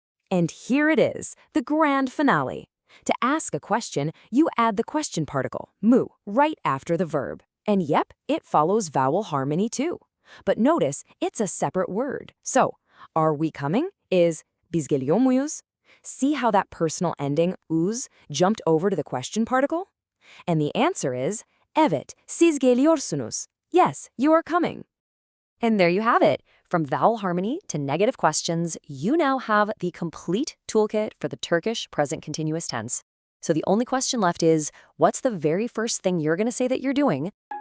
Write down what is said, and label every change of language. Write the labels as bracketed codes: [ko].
[en] And here it is, the grand finale. To ask a question, you add the question particle, mu, right after the verb. And yep, it follows vowel harmony too. But notice, it's a separate word. So, are we coming is [tr] biz geliyor muyuz? [en] See how that personal ending, uz, jumped over to the question particle? And the answer is, [tr] evet, siz geliyorsunuz. [en] Yes, you are coming. And there you have it. From vowel harmony to negative questions, you now have the complete toolkit for the Turkish present continuous tense. So the only question left is, what's the very first thing you're going to say that you're doing?